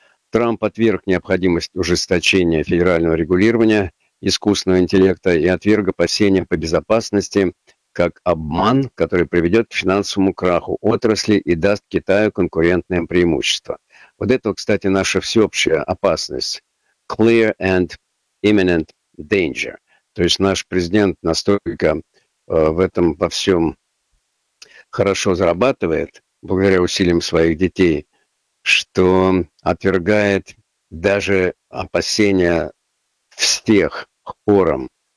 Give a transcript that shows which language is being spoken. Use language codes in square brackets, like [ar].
[ru] Трамп отверг необходимость ужесточения федерального регулирования искусственного интеллекта и отверг опасения по безопасности как обман, который приведет к финансовому краху отрасли и даст Китаю конкурентное преимущество. Вот это, кстати, наша всеобщая опасность. [en] Clear and imminent danger. [ru] То есть наш президент настолько в этом во всем хорошо зарабатывает, благодаря усилиям своих детей, что отвергает даже опасения всех хором.